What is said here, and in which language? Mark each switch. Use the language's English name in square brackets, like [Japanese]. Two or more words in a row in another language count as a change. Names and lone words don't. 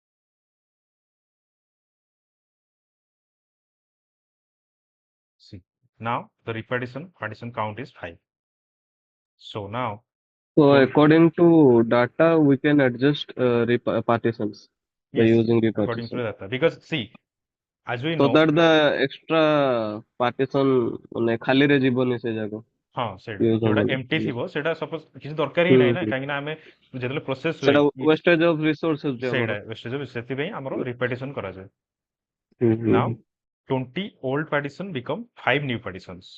[English] See, Now the partition count is 5. So now So to according to data, we can adjust partitions by yes, using according to repartition. the data, because see, as we So know, that the extra partition [Odia] ମାନେ ଖାଲିରେ ଯିବନି ସେ ଯାକ ହଁ ସେଇଟା [English] use [Odia] ଯୋଉଟା ହବନି। ଏମ୍ପ୍ଟି ଥିବ ସେଇଟା ସପୋଜ କିଛି ଦରକାର ହିଁ ହୁଁ ନାହିଁ ନା, ହୁଁ। କାହିଁକି ନା ଆମେ ଯେତେବେଳେ ପ୍ରୋସେସ ହୁଏ ସେଟା [English] wastage of resource ହେଉଛି [Odia] ସେଇଟା ଆମର। ୱେଷ୍ଟେଜ, ସେଥିପାଇଁ ଆମର ରିପାର୍ଟିସନ କରାଯାଏ। ହୁଁ ହୁଁ [English] Now ହୁଁ। 20 old partition become 5 new partitions.